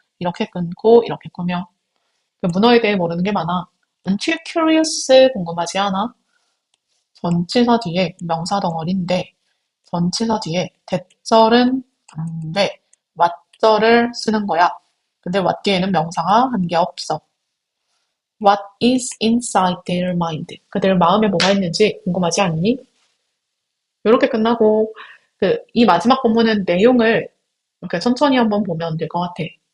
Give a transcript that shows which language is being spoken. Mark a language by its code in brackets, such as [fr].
[ko] 이렇게 끊고 이렇게 꾸며. 그 문어에 대해 모르는 게 많아. [en] Aren't you curious? [ko] 궁금하지 않아? 전치사 뒤에 명사 덩어리인데 전치사 뒤에 대절은 안 돼. what절을 쓰는 거야. 근데 what 뒤에는 명사가 한 개 없어. [en] What is inside their mind? [ko] 그들 마음에 뭐가 있는지 궁금하지 않니? 이렇게 끝나고 이 마지막 본문은 내용을 이렇게 천천히 한번 보면 될 것 같아.